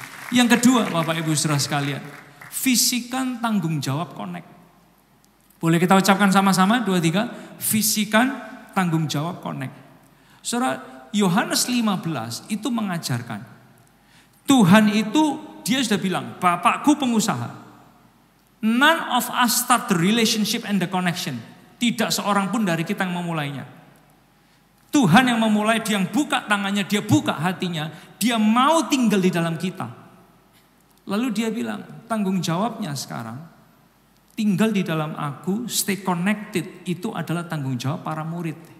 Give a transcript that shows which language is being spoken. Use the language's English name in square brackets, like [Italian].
[Indonesian] Yang kedua, Bapak Ibu saudara sekalian, visikan tanggung jawab connect. Boleh kita ucapkan sama-sama 2, 3, visikan tanggung jawab connect. Saudara, Yohanes 15 itu mengajarkan Tuhan itu dia sudah bilang, Bapakku pengusaha. [English] None of us start the relationship and the connection. [Indonesian] Tidak seorang pun dari kita yang memulainya. Tuhan yang memulai, dia yang buka tangannya, dia buka hatinya, dia mau tinggal di dalam kita. Lalu dia bilang, tanggung jawabnya sekarang, tinggal di dalam aku, [English] stay connected, [Indonesian] itu adalah tanggung jawab para murid.